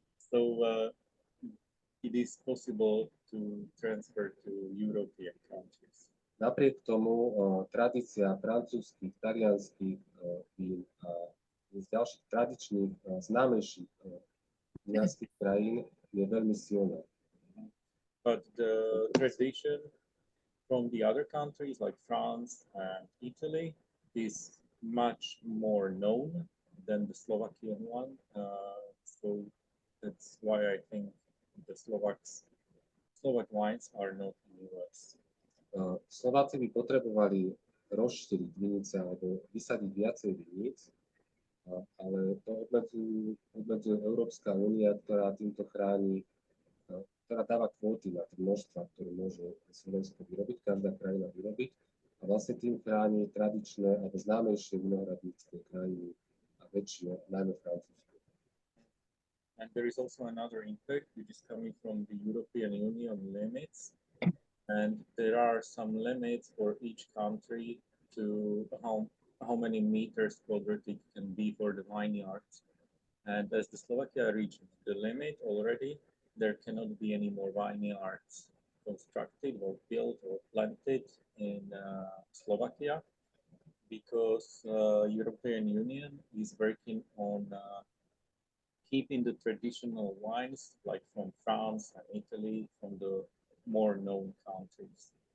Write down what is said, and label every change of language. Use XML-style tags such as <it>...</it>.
<en>So it is possible to transfer to European countries.</en> <sk>Napriek tomu tradícia francúzskych, talianských vín a z ďalších tradičných, známejších vinárskych krajín je veľmi silná.</sk> <en>But the tradition from the other countries like France and Italy is much more known than the Slovakian one. So that's why I think the Slovak wines are not in the US.</en> <sk>Slováci by potrebovali rozšíriť vinice alebo vysadiť viacej viníc, ale to obmedzuje Európska únia, ktorá týmto chráni, ktorá dáva kvóty na tie množstva, ktoré môže Slovensko vyrobiť, každá krajina vyrobiť, a vlastne tým chráni tradičné alebo známejšie vinohradnícke krajiny a väčšie, najmä Francúzsko.</sk> <en>And there is also another impact which is coming from the European Union limits. And there are some limits for each country to how many meters quadratic can be for the vineyards. And as the Slovakia reached the limit already, there cannot be any more vineyards constructed or built or planted in Slovakia, because European Union is working on keeping the traditional wines like from France and Italy, from the more known countries.</en>